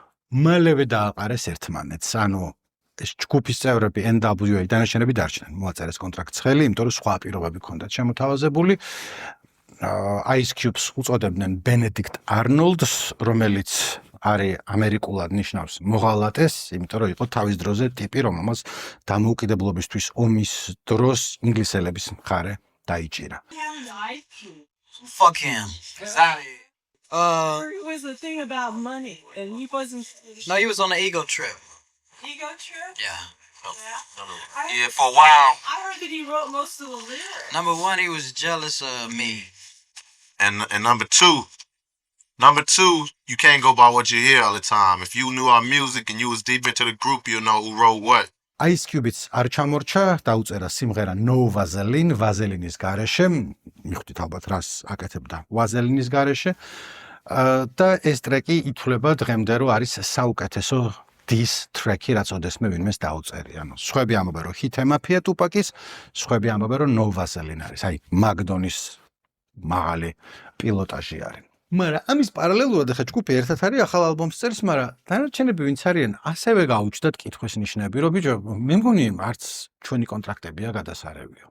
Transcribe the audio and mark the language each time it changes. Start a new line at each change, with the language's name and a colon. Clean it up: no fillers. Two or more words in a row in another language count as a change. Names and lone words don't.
Georgian: მალევე დააყარეს ერთმანეთს, ანუ ეს ჯგუფის წევრები NWA დანარჩენები დარჩნენ, მოაწერეს კონტრაქტს ხელი, იმიტომ რომ სხვა პირობები ჰქონდათ შემოთავაზებული. Ice Cube-ს უწოდებდნენ Benedict Arnold's, რომელიც არის ამერიკულად ნიშნავს მოღალატეს, იმიტომ რომ იყო თავის დროზე ტიპი, რომელმაც დამოუკიდებლობისთვის ომის დროს ინგლისელების მხარე დაიჭირა.
English: Fuck him. Sorry. It was the thing about money, and he wasn't. No, he was on an ego trip. Ego trip? Yeah. Yeah, for a while. I heard that he wrote most of the lyrics. Number one, he was jealous of me. And number two, you can't go by what you hear all the time. If you knew our music and you was deep into the group, you know who wrote what.
Georgian: Ice Cube-იც არ ჩამორჩა, დაუწერა სიმღერა No Vaseline, ვაზელინის გარეშე, მიხვდით ალბათ რას აკეთებდა ვაზელინის გარეშე. და ეს ტრეკი ითვლება დღემდე რომ არის საუკეთესო
English: diss track-ი,
Georgian: რაც ოდესმე ვინმეს დაუწერია. ანუ სხვები ამბობენ რომ hit ემაფია ტუპაკის, სხვები ამბობენ რომ No Vaseline არის. აი მაგდონის მაღალი პილოტაჟი არის. მაგრამ ამის პარალელურად ახლა ჯგუფი ერთად არის ახალ ალბომს წერს, მაგრამ დანარჩენები ვინც არიან, ასევე გაუჩნდათ კითხვის ნიშნები, რომ ბიჭო, მე მგონი არც ჩვენი კონტრაქტებია გადასარევიო.